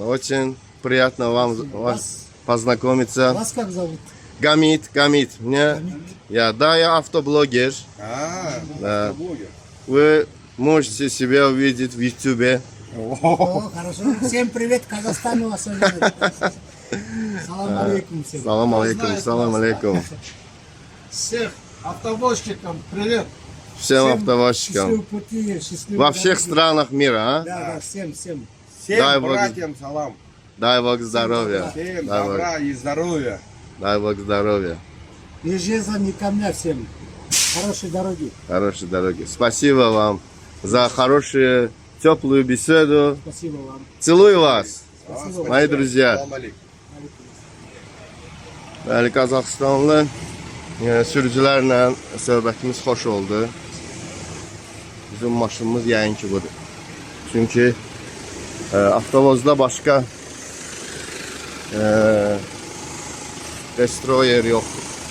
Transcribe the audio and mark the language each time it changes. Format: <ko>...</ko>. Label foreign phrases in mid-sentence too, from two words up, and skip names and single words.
<ru>Очень приятно вас познакомиться. Вас как зовут? Гамит. Мне? Я автоблогер. Да. Блогер. Вы можете себя увидеть в YouTube. О, хорошо. Всем привет, Казахстану особенно.</ru> <ar>السلام عليكم всем. السلام عليكم، السلام عليكم.</ar> <ru>Всех автовозчикам привет. Всем автовозчикам. Счастливого пути, счастливой Во всех дороги. странах мира, а? Да, да, всем. Всем Дай Бог. братьям салам. Дай Бог здоровья. Всем Дай Бог, добра и здоровья. дай Бог здоровья. И жезла не камня всем. Хорошей дороги. Хорошей дороги. Спасибо вам за хорошую, теплую беседу. Спасибо вам. Целую вас, Спасибо. мои друзья.</ru> <ar>السلام عليكم.</ar> <az>Bəli, Qazaxıstanlı sürücülərlə söhbətimiz xoş oldu. Bizim maşınımız yəqin ki budur. Çünki avtovozda başqa destroyer yoxdur.</az>